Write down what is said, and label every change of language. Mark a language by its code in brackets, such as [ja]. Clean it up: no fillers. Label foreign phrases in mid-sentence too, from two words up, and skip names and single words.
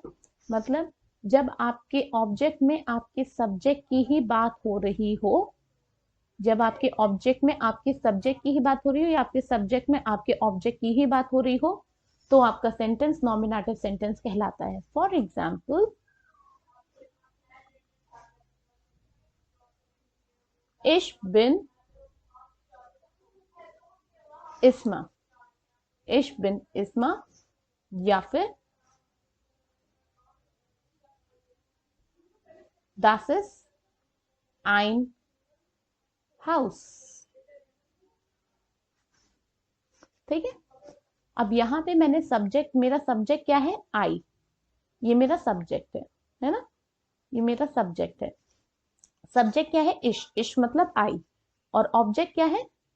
[hi] मतलब जब आपके ऑब्जेक्ट में आपके सब्जेक्ट की ही बात हो रही हो, जब आपके ऑब्जेक्ट में आपके सब्जेक्ट की ही बात हो रही हो या आपके सब्जेक्ट में आपके ऑब्जेक्ट की ही बात हो रही हो, तो आपका सेंटेंस नॉमिनेटिव सेंटेंस कहलाता है। [en] for example [de] ich bin Isma, ich bin Isma, [hi] या फिर [de] das ist ein Haus। [hi] ठीक है, अब यहां पे मैंने सब्जेक्ट, मेरा सब्जेक्ट क्या है? आई। ये मेरा सब्जेक्ट है ना? ये मेरा सब्जेक्ट है। सब्जेक्ट क्या है? इश। इश मतलब आई। और ऑब्जेक्ट क्या है?